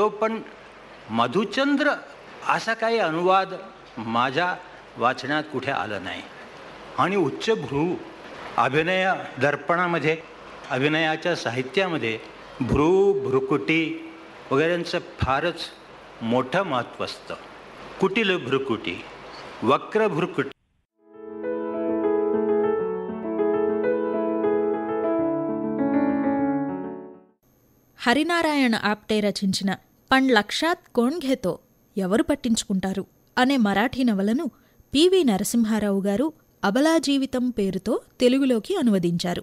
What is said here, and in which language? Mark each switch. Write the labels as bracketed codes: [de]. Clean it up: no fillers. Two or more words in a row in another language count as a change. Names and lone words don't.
[mr] पण मधुचंद्र असा काही अनुवाद माझ्या वाचनात कुठे आलं नाही. आणि उच्चभ्रू, अभिनय दर्पणामध्ये, अभिनयाच्या साहित्यामध्ये भ्रू, भ्रुकुटी वगैरेंचं फारच मोठं महत्त्व असतं. कुटिल भ्रुकुटी, वक्र भ्रुकुटी. [te] హరినారాయణ ఆప్టే రచించిన పణ్ లక్షాత్ కోణ్ ఘేతో, ఎవరు పట్టించుకుంటారు అనే మరాఠీ నవలను పివి నరసింహారావు గారు అబలా జీవితం పేరుతో తెలుగులోకి అనువదించారు.